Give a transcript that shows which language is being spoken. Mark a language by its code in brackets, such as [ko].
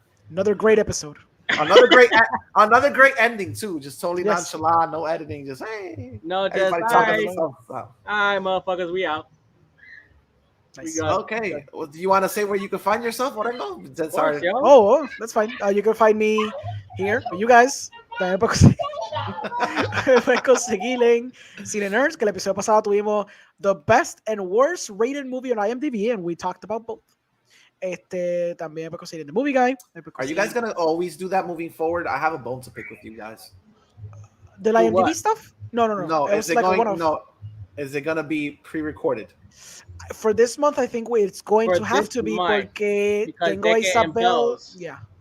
[en] Another great episode. Another great ending too. Just totally nonchalant, no editing. Just hey, no, just everybody all right, motherfuckers, we out. Nice. Okay. Well, do you want to say where you can find yourself? What I know. Sorry. Oh, that's fine. You can find me here. You guys. También puedes conseguir en Cine Nerds, que el episodio pasado tuvimos the best and worst rated movie on IMDb, and we talked about both. [es] También puedes conseguir The Movie Guy. [en] Are you guys gonna always do that moving forward? I have a bone to pick with you guys. The IMDb stuff? No. Is it gonna be pre-recorded? For this month, I think it's going to have to be porque tengo a Isabel. Yeah,